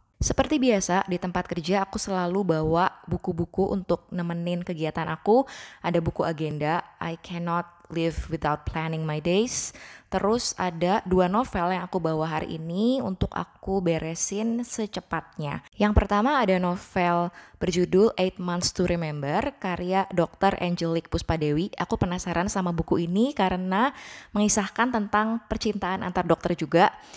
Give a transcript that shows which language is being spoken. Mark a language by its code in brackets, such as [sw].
[id] Seperti biasa, di tempat kerja aku selalu bawa buku-buku untuk nemenin kegiatan aku. Ada buku agenda, [en] I cannot live without planning my days. [id] Terus ada 2 novel yang aku bawa hari ini untuk aku beresin secepatnya. Yang pertama ada novel berjudul 8 Months to Remember, karya Dr. Angelique Puspadewi. Aku penasaran sama buku ini karena mengisahkan tentang percintaan antar dokter juga.